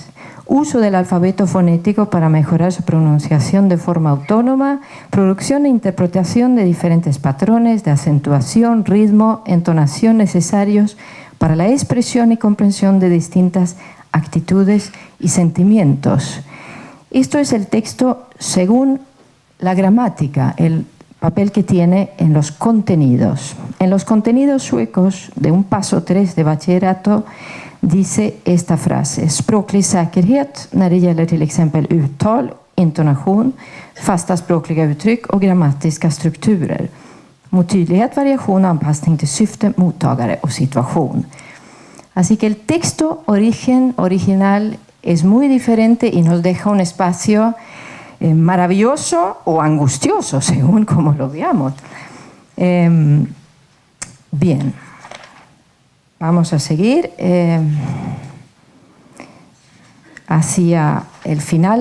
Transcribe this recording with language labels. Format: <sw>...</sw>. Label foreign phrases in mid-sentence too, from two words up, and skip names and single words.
<es>Uso del alfabeto fonético para mejorar su pronunciación de forma autónoma, producción e interpretación de diferentes patrones de acentuación, ritmo, entonación necesarios para la expresión y comprensión de distintas actitudes y sentimientos. Esto es el texto según la gramática, el papel que tiene en los contenidos. En los contenidos suecos de un paso 3 de bachillerato dice esta frase:</es> <sv>språklig säkerhet när det gäller till exempel uttal, intonation, fasta språkliga uttryck och grammatiska strukturer. Mot tydlighet, variation och anpassning till syfte, mottagare och situation.</sv> <es>Así que el texto original es muy diferente y nos deja un espacio maravilloso o angustioso, según como lo veamos. Bien, vamos a seguir hacia el final.</es>